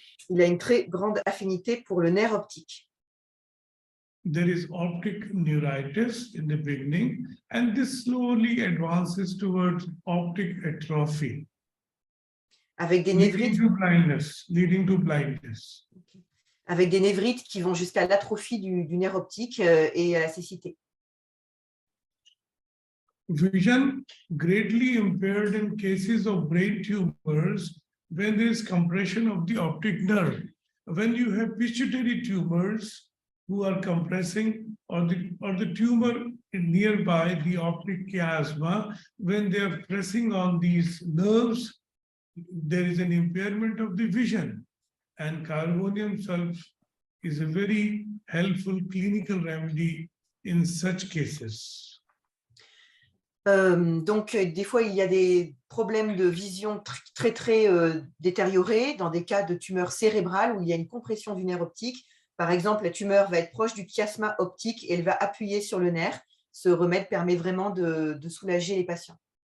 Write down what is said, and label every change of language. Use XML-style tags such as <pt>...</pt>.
<fr>Il a une très grande affinité pour le nerf optique.</fr> <en>There is optic neuritis in the beginning, and this slowly advances towards optic atrophy,</en> <fr>avec des névrites,</fr> <en>leading to blindness.</en> <fr>Avec des névrites qui vont jusqu'à l'atrophie du nerf optique et à la cécité.</fr> <en>Vision greatly impaired in cases of brain tumors when there is compression of the optic nerve. When you have pituitary tumors who are compressing, or the tumor nearby the optic chiasma, when they are pressing on these nerves, there is an impairment of the vision. And carbonium sulfate is a very helpful clinical remedy in such cases.</en> <fr>Donc, des fois, il y a des problèmes de vision très détériorés dans des cas de tumeurs cérébrales où il y a une compression du nerf optique. Par exemple, la tumeur va être proche du chiasma optique et elle va appuyer sur le nerf. Ce remède permet vraiment de soulager les patients.</fr>